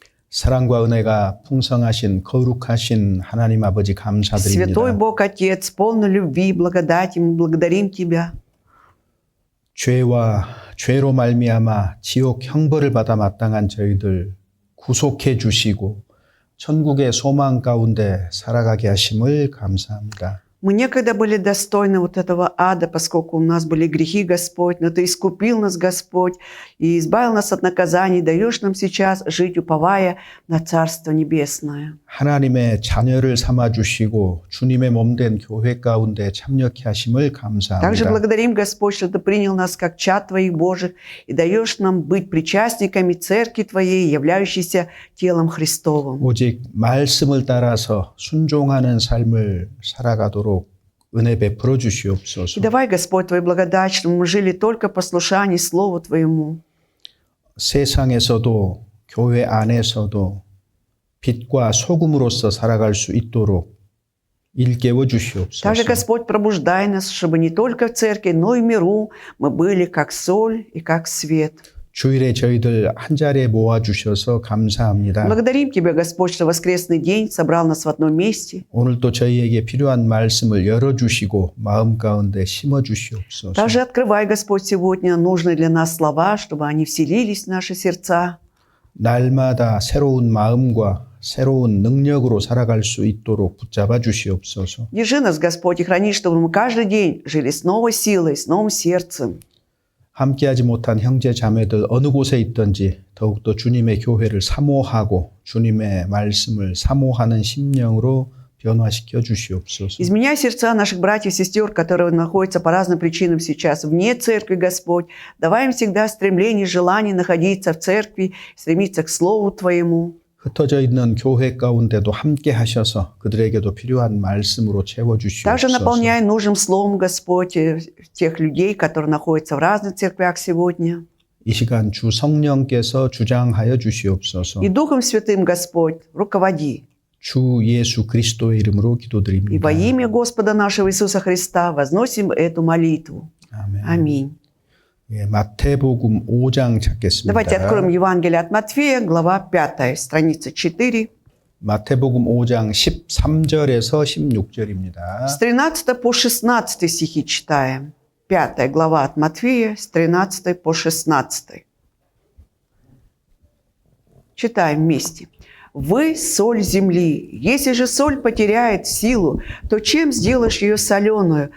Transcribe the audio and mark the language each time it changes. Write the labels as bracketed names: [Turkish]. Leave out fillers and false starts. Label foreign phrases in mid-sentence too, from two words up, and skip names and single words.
[Korean] 사랑과 은혜가 풍성하신 거룩하신 하나님 아버지 [Russian] Святой [Korean] 감사드립니다. [Russian] Бог Отец, полный любви и благодати, мы благодарим Тебя. [Korean] 죄로 말미암아 지옥 형벌을 받아 마땅한 저희들 구속해 주시고 천국의 소망 가운데 살아가게 하심을 감사합니다. [Russian] Мы некогда были достойны вот этого ада, поскольку у нас были грехи, Господь, но Ты искупил нас, Господь, и избавил нас от наказаний, даешь нам сейчас жить, уповая на Царство Небесное. [Korean] 하나님의 자녀를 삼아 주시고 주님의 몸된 교회 가운데 참여케 하심을 [Russian] Также [Korean] 감사합니다. [Russian] благодарим, Господь, что Ты принял нас как чад Твоих Божьих и даешь нам быть причастниками Церкви Твоей, являющейся телом Христовым. [Korean] 오직 말씀을 따라서 순종하는 삶을 살아가도록 은혜 베풀어 [Russian] И [Korean] 주시옵소서. [Russian] давай, Господь, Твою благодать, чтобы мы жили только в послушании Слову Твоему. [Korean] 세상에서도 교회 안에서도 빛과 소금으로서 살아갈 수 있도록 일깨워 주시옵소서. [Russian] Также, Господь, пробуждай нас, чтобы не только в церкви, но и в миру мы были как соль и как свет. [Korean] 주일에 저희들 한 자리에 모아 주셔서 감사합니다. [Russian] Благодарим Тебя, Господь, что воскресный день собрал нас в одном месте. [Korean] 오늘도 저희에게 필요한 말씀을 열어 주시고 마음 가운데 심어 주시옵소서. [Russian] Также открывай, Господь, сегодня нужные для нас слова, чтобы они вселились в наши сердца. [Korean] 날마다 새로운 마음과 새로운 능력으로 살아갈 수 있도록 붙잡아 주시옵소서. [Russian] Держи нас, Господь, и храни, чтобы мы каждый день жили с новой силой, с новым сердцем. [Korean] 함께하지 못한 형제 자매들 어느 곳에 있든지 더욱더 주님의 교회를 사모하고 주님의 말씀을 사모하는 심령으로 변화시켜 주시옵소서. [Russian] Изменяй сердца наших братьев и сестер, которые находятся по разным причинам сейчас вне церкви, Господь. Давай им всегда стремление, желание находиться в церкви, стремиться к Слову Твоему. [Korean] 흩어져 있는 교회 가운데도 함께 하셔서 그들에게도 필요한 말씀으로 채워 [Russian] Также [Korean] 주시옵소서. [Russian] наполняй нужным Словом, Господь, тех людей, которые находятся в разных церквях сегодня. [Korean] 이 시간 주 성령께서 주장하여 주시옵소서. [Russian] И Духом Святым, Господь, руководи. [Korean] 주 예수 그리스도의 이름으로 [Russian] И [Korean] 기도드립니다. [Russian] во имя Господа нашего Иисуса Христа возносим эту молитву. [Korean] 아멘. [Russian] Аминь. [Korean] 예, 마태복음 5장 찾겠습니다. [Russian] Давайте откроем Евангелие от Матфея, глава 5, страница 4. [Korean] 마태복음 5장 13절에서 16절입니다. [Russian] С 13 по 16 стихи читаем. 5 глава от Матфея, с 13 по 16. Читаем вместе. «Вы – соль земли. Если же соль потеряет силу, то чем сделаешь ее соленую?